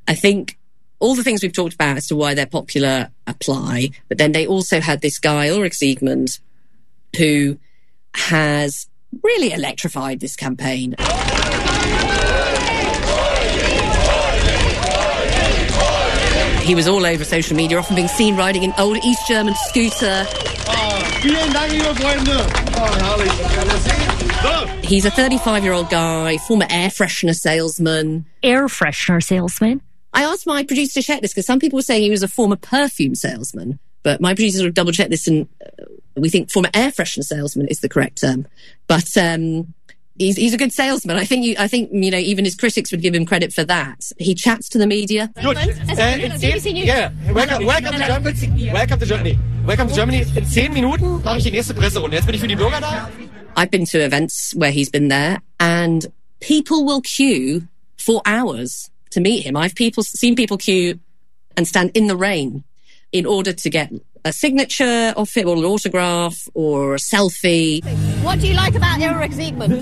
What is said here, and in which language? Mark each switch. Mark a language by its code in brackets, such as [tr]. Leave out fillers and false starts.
[en] I think all the things we've talked about as to why they're popular apply, but then they also had this guy, Ulrich Siegmund, who has really electrified this campaign. He was all over social media, often being seen riding an old East German scooter. [de] Vielen Dank, liebe Freunde. [en] He's a 35-year-old guy, former air freshener salesman. Air freshener salesman? I asked my producer to check this because some people were saying he was a former perfume salesman. But my producer sort of double-checked this and we think former air freshener salesman is the correct term. But he's a good salesman. I think even his critics would give him credit for that. He chats to the media. Welcome to Germany. In 10 minutes, [de] mache ich die nächste Presse und jetzt bin ich für die Bürger da. [en] I've been to events where he's been there and people will queue for hours to meet him. I've seen people queue and stand in the rain in order to get a signature of it or an autograph or a selfie. What do you like about Eric Siegmund?